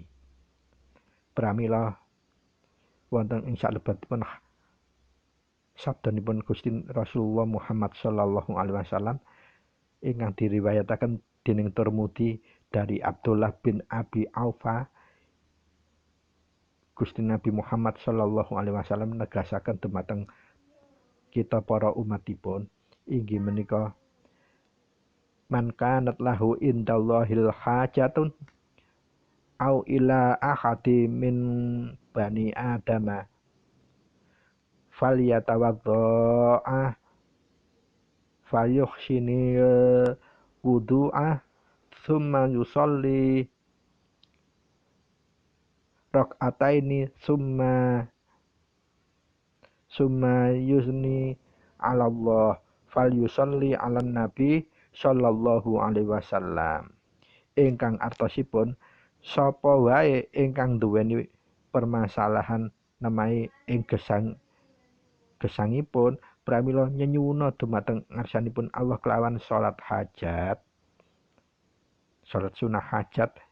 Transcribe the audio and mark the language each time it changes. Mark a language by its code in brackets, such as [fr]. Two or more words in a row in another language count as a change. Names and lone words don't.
[jv] Pramila wonten ing salebetipun sabdanipun Gusti Rasulullah Muhammad [ar] صلى الله عليه وسلم [jv] ingkang diriwayataken dening Tirmidzi dari Abdullah bin Abi Aufa, Gusti Nabi Muhammad [ar] صلى الله عليه وسلم [jv] negasaken dumateng kita para umatipun inggih menika [ar] من كانت له عند الله حاجة أو إلى أحد من بني آدم فليتوضأ فليحسن الوضوء ثم يصلي ركعتين ثم يثني على الله فليصل على النبي صلى الله عليه وسلم. [jv] Ingkang artosipun sapa wae ingkang duweni permasalahan nemahi ing gesangipun pramila nyenyuwuna dumateng ngarsanipun Allah kelawan salat hajat, salat sunah hajat